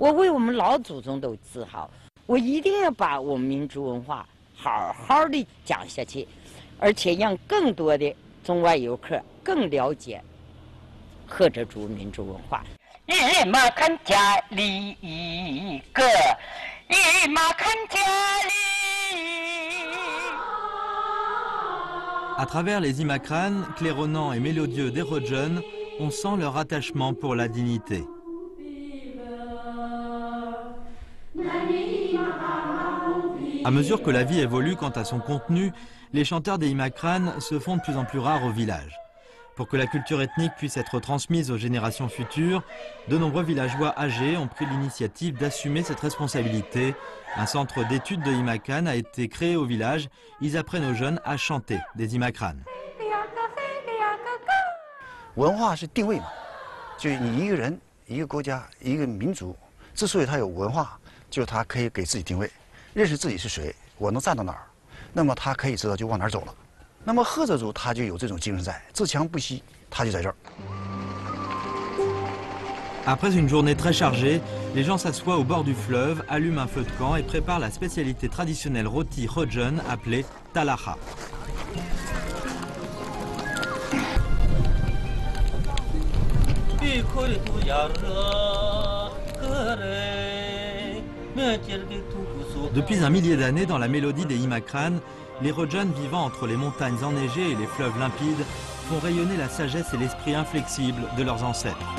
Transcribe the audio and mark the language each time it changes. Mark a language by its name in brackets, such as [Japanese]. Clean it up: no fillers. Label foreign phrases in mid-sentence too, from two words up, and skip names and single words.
[Chinese] 我为我们老祖宗都自豪，我一定要把我们民族文化好好的讲下去，而且让更多的中外游客更了解赫哲族民族文化。一马看家里一个，一马看家里。 [French] À travers les imacranes, claironnants et mélodieux des Rodjeunes, on sent leur attachement pour la dignité. À mesure que la vie évolue quant à son contenu, les chanteurs des imacranes se font de plus en plus rares au village. Pour que la culture ethnique puisse être transmise aux générations futures, de nombreux villageois âgés ont pris l'initiative d'assumer cette responsabilité. Un centre d'études de imacranes a été créé au village. Ils apprennent aux jeunes à chanter des imacranes. [Chinese] 文化是定位嘛，就是你一个人、一个国家、一个民族，之所以他有文化，就是他可以给自己定位，认识自己是谁，我能站到哪儿，那么他可以知道就往哪儿走了。那么赫哲族他就有这种精神在，自强不息，他就在这儿。 [French] Après une journée très chargée, les gens s'assoient au bord du fleuve, allument un feu de camp et préparent la spécialité traditionnelle rôti Rodjeune appelée talaha. Depuis un millier d'années, dans la mélodie des imacranes, les Rodjeunes vivant entre les montagnes enneigées et les fleuves limpides font rayonner la sagesse et l'esprit inflexible de leurs ancêtres.